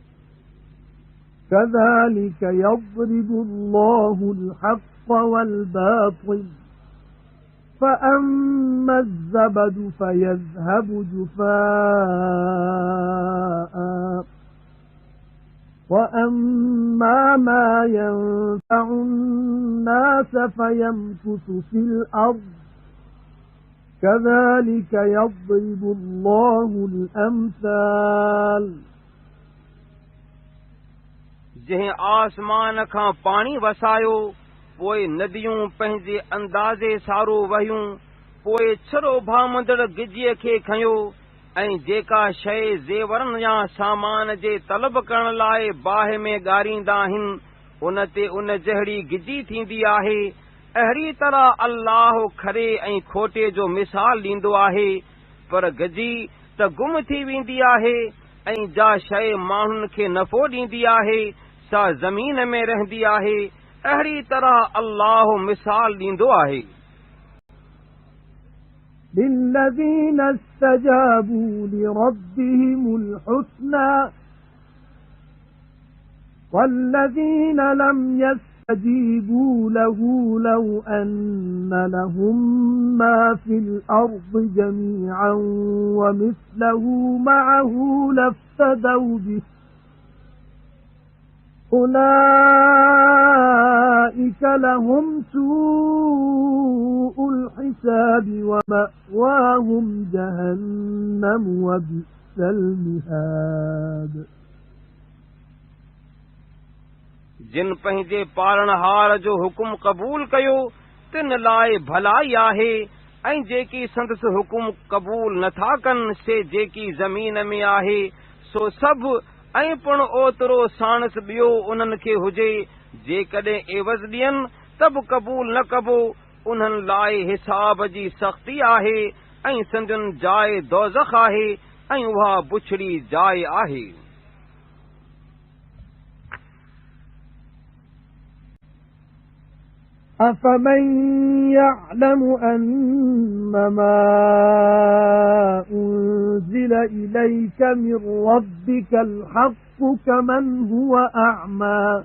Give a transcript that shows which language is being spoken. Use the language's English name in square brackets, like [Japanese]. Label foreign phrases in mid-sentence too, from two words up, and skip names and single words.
[Arabic] كذلك يضرب الله الحق والباطل فأما الزبد فيذهب جفاء وأما ما ينفع الناس فيمكث في الأرض كذلك يضرب الله الأمثال [Sindhi] जंहिं आसमान खां पाणी वसायो, पोइ नदियूं पंहिंजे अंदाज़े सारो वहियूं, पोइ छरो भामंदड़ गिजीअ खे खंयो, ऐं जेका शइ ज़ेवरनि या सामान जे तलब करण लाइ बाहि में ॻारींदा आहिनि, उन ते उन जहिड़ी गिजी थींदी आहे। अहिड़ी तरह अल्लाह खरे ऐं खोटे जो मिसाल ॾींदो आहे, पर गजी त गुम थी वेंदी आहे, ऐं जा शइ माण्हुनि खे नफ़ो ॾींदी आहे सा ज़मीन में रहंदी आहे। अहिड़ी तरह अल्लाह मिसाल ॾींदो आहे। [Arabic] للذين استجابوا لربهم الحسنى والذين لم يستجيبوا له لو أن لهم ما في الأرض جميعا ومثله معه لافتدوا به أولئك لهم سوء الحساب ومأواهم جهنم وبئس المهاد [Sindhi] जिन पंहिंजे पालणहार जो हुकुम क़बूल कयो तिन लाइ भलाई आहे, ऐं जेकी संदसि हुकुम क़बूल नथा कनि से जेकी ज़मीन में आहे सो सभु, ऐं पिण ओतिरो साणस ॿियो उन्हनि खे हुजे। जेकॾहिं एवज़ ॾियनि त बि क़बूल न कबो, उन्हनि लाइ हिसाब जी सख़्ती आहे, ऐं संदन जाइ दोज़ख आहे, ऐं उहा बुछड़ी जाइ आहे। [Arabic] أفمن يعلم أنما أنزل إليك من ربك الحق كمن هو أعمى